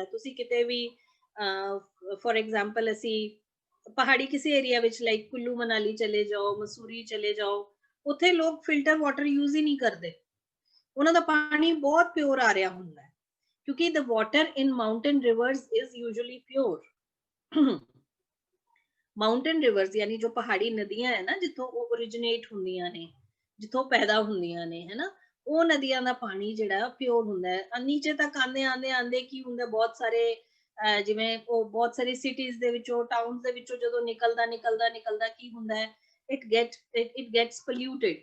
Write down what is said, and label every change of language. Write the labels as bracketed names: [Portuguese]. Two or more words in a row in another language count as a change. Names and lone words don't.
[Punjabi] ਤੁਸੀਂ ਕਿਤੇ ਵੀ [English] for example [Punjabi] ਅਸੀਂ ਪਹਾੜੀ ਕਿਸੇ ਏਰੀਆ ਵਿੱਚ ਲਾਈਕ ਕੁੱਲੂ ਮਨਾਲੀ ਚਲੇ ਜਾਓ, ਮਸੂਰੀ ਚਲੇ ਜਾਓ, ਉੱਥੇ ਲੋਕ [English] filter water use [Punjabi] ਹੀ ਨਹੀਂ ਕਰਦੇ, ਉਹਨਾਂ ਦਾ ਪਾਣੀ ਬਹੁਤ ਪਿਓਰ ਆ ਰਿਹਾ ਹੁੰਦਾ ਹੈ, ਕਿਉਂਕਿ [English] the water in mountain rivers is usually pure। mountain rivers [Hindi] यानी जो [Punjabi] ਪਹਾੜੀ ਨਦੀਆਂ ਹੈ ਨਾ, ਜਿੱਥੋਂ ਉਹ ओरिजिनेट ਹੁੰਦੀਆਂ ਨੇ, ਜਿੱਥੋਂ ਪੈਦਾ ਹੁੰਦੀਆਂ ਨੇ, ਹੈ ਨਾ, ਉਹ ਨਦੀਆਂ ਦਾ ਪਾਣੀ ਜਿਹੜਾ ਪਿਓਰ ਹੁੰਦਾ ਹੈ। ਨੀਚੇ ਤੱਕ ਆਂਦੇ ਆਂਦੇ ਆਂਦੇ ਕੀ ਹੁੰਦਾ, ਬਹੁਤ ਸਾਰੇ ਜਿਵੇਂ ਉਹ ਬਹੁਤ ਸਾਰੀ ਸਿਟੀਜ਼ ਦੇ ਵਿੱਚੋਂ, ਟਾਊਨਸ ਦੇ ਵਿੱਚੋਂ ਜਦੋਂ ਨਿਕਲਦਾ ਕੀ ਹੁੰਦਾ ਹੈ, [English] it gets polluted.